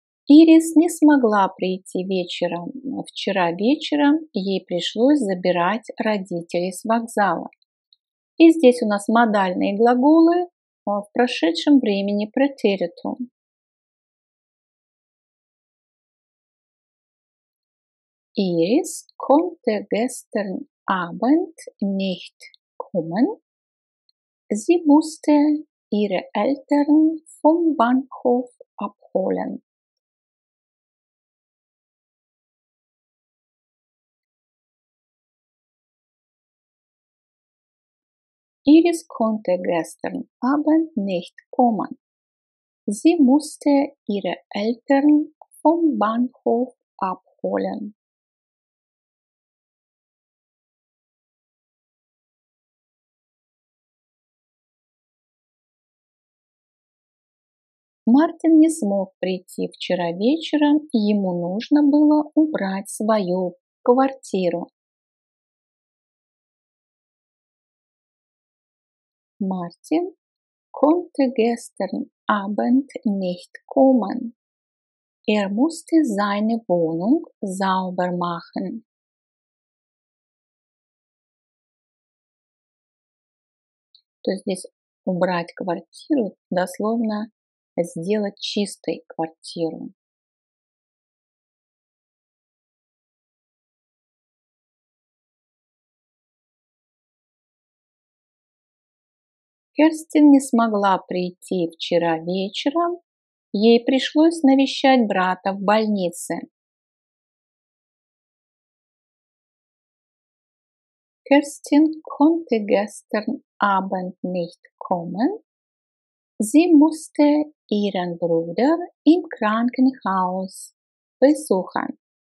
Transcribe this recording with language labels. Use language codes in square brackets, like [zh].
[ru] Ирис не смогла прийти вечером. Вчера вечером ей пришлось забирать родителей с вокзала. И здесь у нас модальные глаголы в прошедшем времени претеритум. [de] Iris konnte gestern Abend nicht kommen, Sie musste ihre Eltern vom Bahnhof abholen. Iris konnte gestern Abend nicht kommen. Sie musste ihre Eltern vom Bahnhof abholen. [ru] Мартин не смог прийти вчера вечером, ему нужно было убрать свою квартиру. [de] Martin konnte gestern Abend nicht kommen. Er musste seine Wohnung sauber machen. [ru] То есть здесь убрать квартиру, дословно сделать чистой квартиру. Керстин не смогла прийти вчера вечером, ей пришлось навещать брата в больнице. [de] Kerstin konnte gestern Abend nicht kommen. Sie musste ihren Bruder im Krankenhaus besuchen.